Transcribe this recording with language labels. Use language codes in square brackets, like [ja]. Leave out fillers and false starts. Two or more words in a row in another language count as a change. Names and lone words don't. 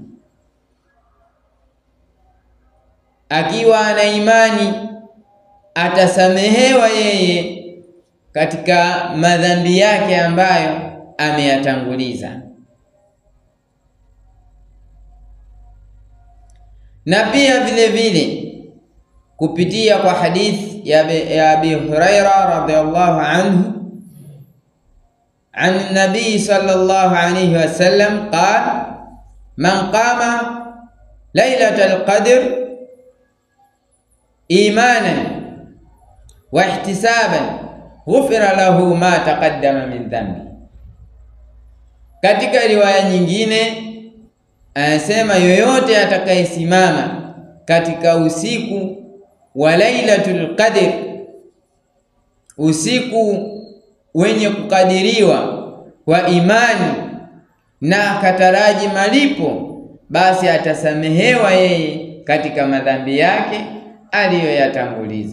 [sw] akiwa ana imani atasamehewa yeye katika madhambi yake ambayo ameyatanguliza. Na pia vile vile kupitia kwa hadithi ya Abi Huraira [ar] رضي الله عنه عن النبي صلى الله عليه وسلم قال من قام ليلة القدر إيمانا واحتسابا غفر له ما تقدم من ذنبه. [sw] Katika riwaya nyingine anasema, yoyote atakayesimama katika usiku wa Lailatul Qadr, usiku wenye kukadiriwa kwa imani, na akataraji malipo, basi atasamehewa yeye katika madhambi yake aliyoyatanguliza.